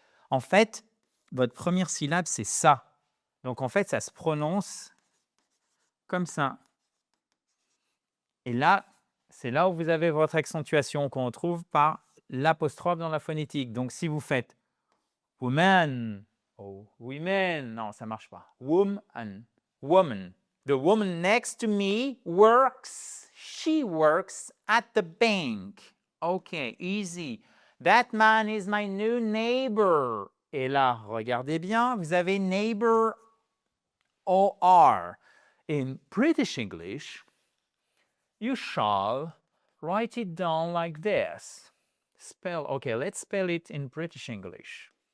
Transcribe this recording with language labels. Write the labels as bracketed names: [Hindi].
[French] En fait, votre première syllabe, c'est ça. Donc, en fait, ça se prononce comme ça. Et là, c'est là où vous avez votre accentuation qu'on retrouve par l'apostrophe dans la phonétique. Donc, si vous faites woman, oh, women, non, ça ne marche pas. [English] Woman. The woman next to me works. She works at the bank. Okay, easy. That man is my new neighbor. [French] Et là, regardez bien, vous avez neighbor OR. [English] In British English, you shall write it down like this. Okay, let's spell it in British English.